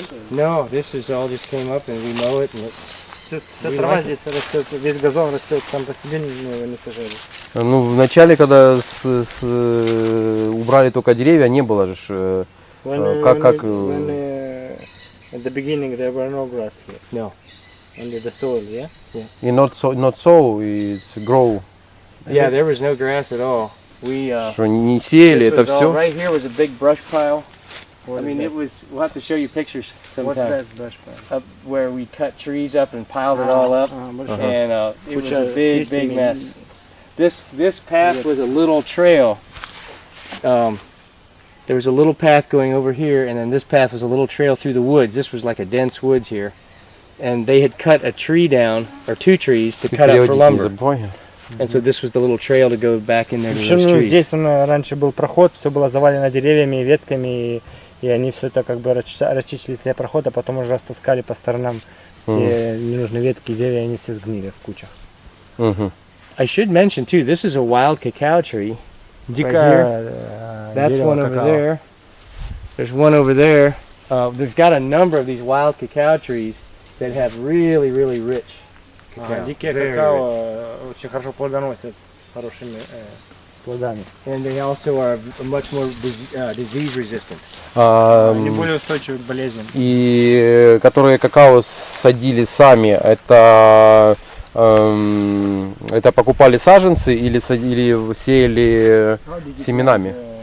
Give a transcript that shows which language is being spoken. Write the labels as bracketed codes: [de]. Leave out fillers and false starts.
[en] No, this is all just came up and we mow it. And [ru] Вся трава здесь растет, весь газон растет, сам по себе его не сажали. Ну, в начале, когда убрали только деревья, не было же... [en] At the beginning there were no grass here. No. Only the soil, yeah? И not so, it's grow. Yeah, there was no grass at all. [ru] Что не сеяли, это все. [en] Right here was a big brush pile. I mean, it was. We'll have to show you pictures sometime. What's that brush pile? Up where we cut trees up and piled it all up, and it was a big mess. This path was a little trail. There was a little path going over here, and then this path was a little trail through the woods. This was like a dense woods here, and they had cut a tree down, or 2 trees, to cut up for lumber. And so this was the little trail to go back in there to those trees. [ru] Здесь раньше был проход, все было завалено деревьями и ветками, и они все это как бы расчистили себе проход, а потом уже растаскали по сторонам те ненужные ветки и деревья, они все сгнили в кучах. [en] I should mention too, this is a wild cacao tree. That's one over there. There's one over there. They've got a number of these wild cacao trees that have really, really rich cacao. [ru] Дикие какао очень хорошо плодоносят хорошими плодами. [en] And they also are much more disease resistant. [ru] Они более устойчивы к болезням. И которые какао садили сами, это покупали саженцы или сеяли семенами?